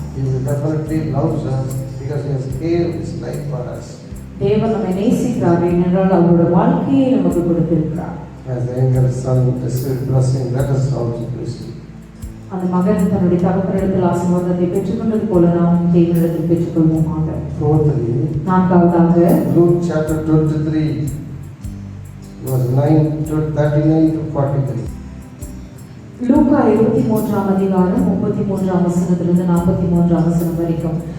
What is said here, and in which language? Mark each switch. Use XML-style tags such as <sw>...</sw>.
<en>He will definitely loves us because He has gave His life for us.</en> <ta>தேவன் நம்மை நேசிக்கிறார் ஏனென்றால் அவருடைய வாழ்க்கையை நமக்கு கொடுத்திருக்கிறார்.</ta> <en>As the younger son received blessing, let us also receive.</en> <ta>அந்த மகன் தன்னுடைய தகப்பனிடத்தில் ஆசீர்வாதத்தை பெற்றுக்கொண்டது போல நாம் தேவனிடத்தில் பெற்றுக்கொள்வோமாக.</ta> <en>Fourthly,</en> <ta>நான்காவதாக</ta> <en>Luke chapter 23, verse 39 to 43.</en> <ta>லூக்கா 23ஆம் அதிகாரம் 33ஆம் வசனத்திலிருந்து 43ஆம் வசனம் வரைக்கும்.</ta>